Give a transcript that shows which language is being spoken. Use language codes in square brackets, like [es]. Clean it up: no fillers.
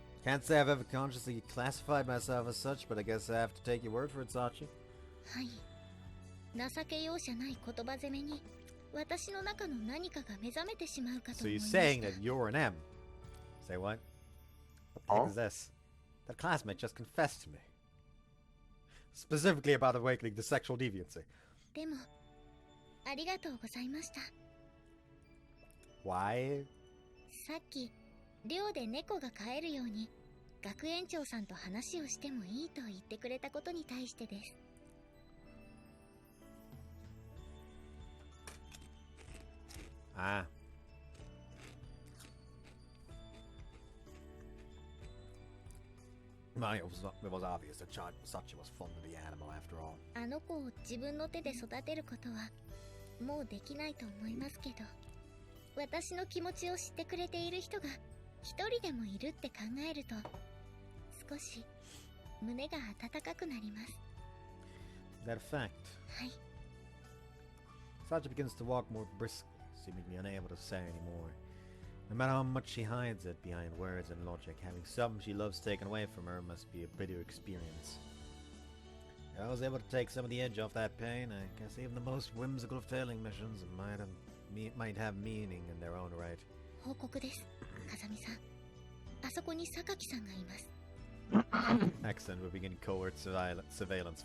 [en] Can't say I've ever consciously classified myself as such, but I guess I have to take your word for it, Sachi. [ja] はい。情け容赦ない言葉攻めに、私の中の何かが目覚めてしまうかと [en] So [ja] 思い [en] you're [ja] ました。 [en] saying that you're an M? Say what? What the heck is this? That classmate just confessed to me. Specifically about awakening to sexual deviancy. [ja] でも、ありがとうございました。 [en] Why? [ja] さっき、寮で猫が飼えるように、学園長さんと話をしてもいいと言ってくれたことに対してです。 Ah. [en] Well, it was obvious that Sachi was fond of the animal after all. [ja] あの子を自分の手で育てることはもうできないと思いますけど、私の気持ちを知ってくれている人が一人でもいるって考えると少し胸が温かくなります。 [en] Is that a fact? [ja] はい。 [en] Sachi begins to walk more briskly, seemingly unable to say anymore. No matter how much she hides it behind words and logic, having something she loves taken away from her must be a bitter experience. If I was able to take some of the edge off that pain, I guess even the most whimsical of tailing missions might have meaning in their own right. [ja] 報告です、風見さん。あそこに榊さんがいます。 [en] Excellent, we're beginning covert surveillance.